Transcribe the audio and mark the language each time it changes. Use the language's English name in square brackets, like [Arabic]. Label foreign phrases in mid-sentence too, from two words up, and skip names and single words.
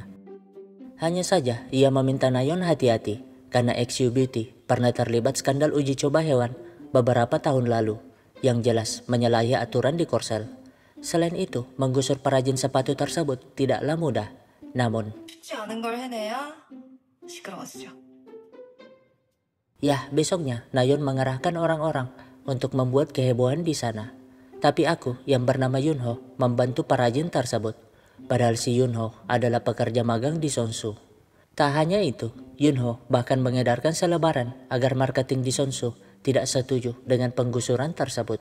[Indonesian] Hanya saja ia meminta Nayeon hati-hati karena XU Beauty pernah terlibat skandal uji coba hewan beberapa tahun lalu yang jelas menyalahi aturan di Korsel. Selain itu, menggusur perajin sepatu tersebut tidaklah mudah. Namun, [Korean] 쉽지 않은 걸 해내야 시끄러워지죠. [Indonesian] Ya, besoknya Nayeon mengerahkan orang-orang untuk membuat kehebohan di sana. Tapi aku yang bernama Yunho membantu perajin tersebut. Padahal si Yunho adalah pekerja magang di Sonsu. Tak hanya itu, Yunho bahkan mengedarkan selebaran agar marketing di Sonsu tidak setuju dengan penggusuran tersebut.